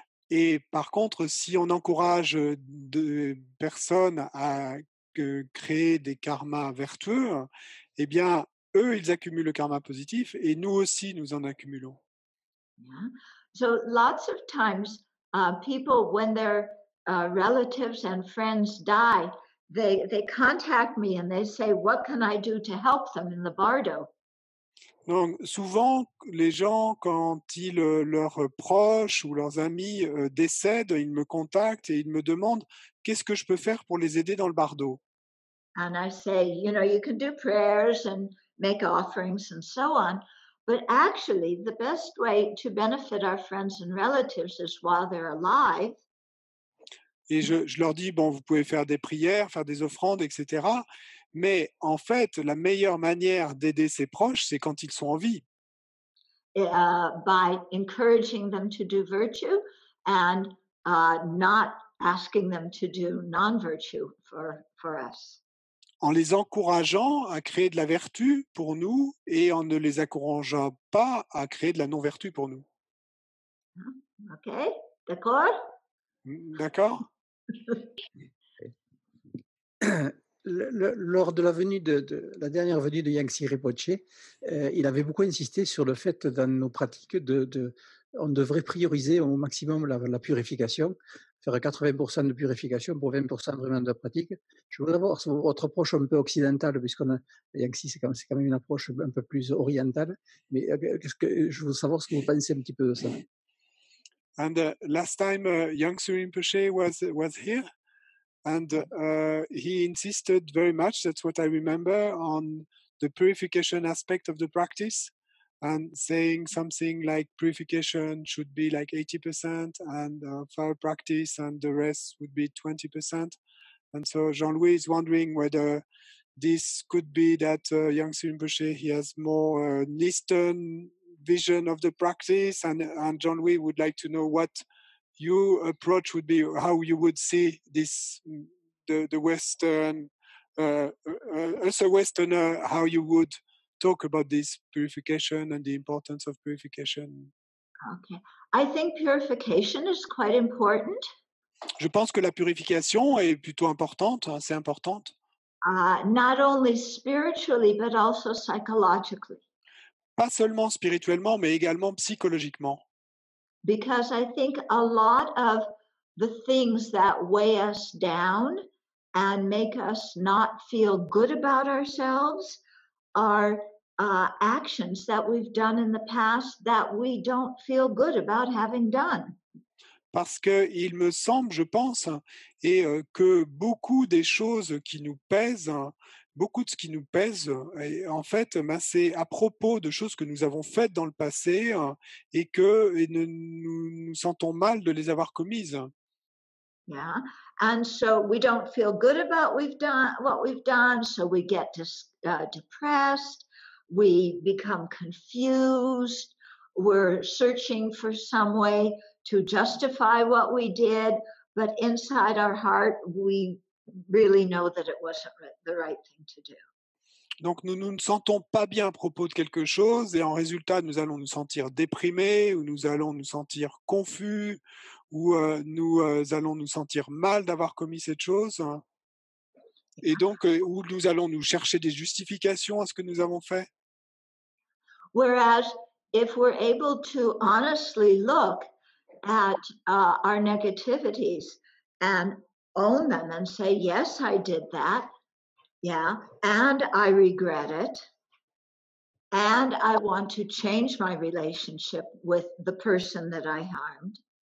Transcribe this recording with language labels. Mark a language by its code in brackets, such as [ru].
[fr] Et par contre, si on encourage des personnes à créer des karmas vertueux, eh bien, eux, ils accumulent le karma positif et nous aussi, nous en accumulons. [en] Yeah. So lots of times, people, when their relatives and friends die, they contact me and they say, "What can I do to help them in the bardo?" [fr] Donc, souvent, les gens, quand leurs proches ou leurs amis décèdent, ils me contactent et ils me demandent qu'est-ce que je peux faire pour les aider dans le bardo. [en] And I say, you can do prayers and make offerings and so on, but actually the best way to benefit our friends and relatives is while they're alive. [fr] Et je leur dis, bon, vous pouvez faire des prières, faire des offrandes, etc. Mais en fait, la meilleure manière d'aider ses proches, c'est quand ils sont en vie. [en] By encouraging them to do virtue and not asking them to do non-virtue for us. [fr] En les encourageant à créer de la vertu pour nous et en ne les encourageant pas à créer de la non-vertu pour nous. OK, d'accord? D'accord? Lors de la dernière venue de Yangtze Rinpoche, il avait beaucoup insisté sur le fait dans nos pratiques on devrait prioriser au maximum la purification, faire 80% de purification pour 20% vraiment de pratique. Je voudrais voir votre approche un peu occidentale, Yangtze c'est quand même une approche un peu plus orientale, mais je veux savoir ce que vous pensez un petit peu de ça. [en] And last time Yangtze Rinpoche was here, and he insisted very much, that's what I remember, on the purification aspect of the practice, and saying something like purification should be like 80% and fire practice and the rest would be 20%. And so Jean-Louis is wondering whether this could be that Yangtze Rinpoche, he has more an Eastern vision of the practice, and Jean-Louis would like to know what your approach would be, how you would see this, the Western, as a Westerner, how you would talk about this purification and the importance of purification. Okay, I think purification is quite important. [fr] Je pense que la purification est plutôt importante, assez importante. [en] Not only spiritually, but also psychologically. [fr] Pas seulement spirituellement, mais également psychologiquement. [en] Because I think a lot of the things that weigh us down and make us not feel good about ourselves are actions that we've done in the past that we don't feel good about having done. [fr] Parce qu'il me semble, je pense, et que beaucoup des choses qui nous pèsent, beaucoup de ce qui nous pèse, en fait, c'est à propos de choses que nous avons faites dans le passé et que nous sentons mal de les avoir commises. [en] Yeah, and so we don't feel good about what we've done, so we get depressed, we become confused, we're searching for some way to justify what we did, but inside our heart, we really know that it wasn't the right thing to do. [fr] Donc nous ne sentons pas bien à propos de quelque chose et en résultat, nous allons nous sentir déprimés ou nous allons nous sentir confus ou nous allons nous sentir mal d'avoir commis cette chose. Et donc, où nous allons nous chercher des justifications à ce que nous avons fait. [en] Whereas if we're able to honestly look at our negativities and own them and say, yes, I did that. Yeah, and I regret it. And I want to change my relationship with the person that I harmed.